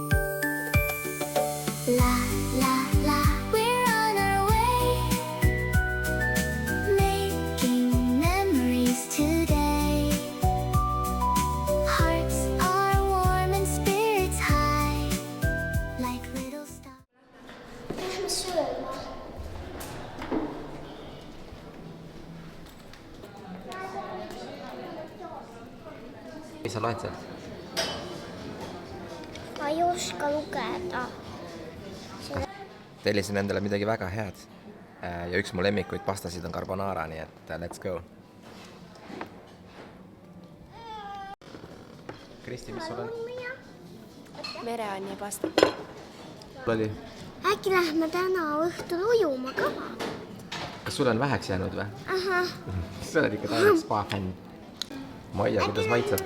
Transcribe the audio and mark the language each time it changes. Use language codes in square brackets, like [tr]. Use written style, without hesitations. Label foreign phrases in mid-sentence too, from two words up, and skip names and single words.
[en] La la la, we're on our way, making memories today. Hearts are warm and spirits high, like little stars. [et] Lähme sööma. Mis sa loed sealt? Ma ei oska lugeda. Tellisin endale midagi väga head. Ja üks mu lemmikuid pastasid on carbonara, nii et [en] let's go. [et] Kristi, mis sul on? Mereanni pasta. Oli. Äkki lähme täna õhtul ujuma ka? Kas sul on väheks jäänud või? Ahah. Sa oled ikka täiega spa fänn. Ma ei tea, kuidas maitseb.